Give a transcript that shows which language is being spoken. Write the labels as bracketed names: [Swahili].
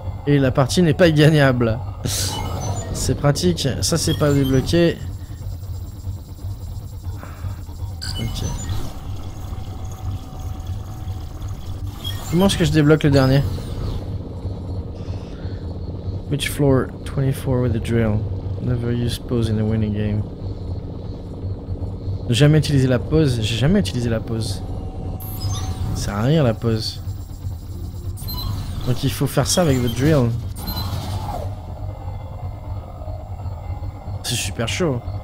[French] Et la partie n'est pas gagnable. C'est pratique. Ça, c'est pas débloqué. Ok. Comment est-ce que je débloque le dernier? [English] Which floor? 24 with a drill. Never use pause in a winning game. [French] Ne jamais utiliser la pause. J'ai jamais utilisé la pause. Ça sert à rien la pause. Donc il faut faire ça avec le drill. super chaud.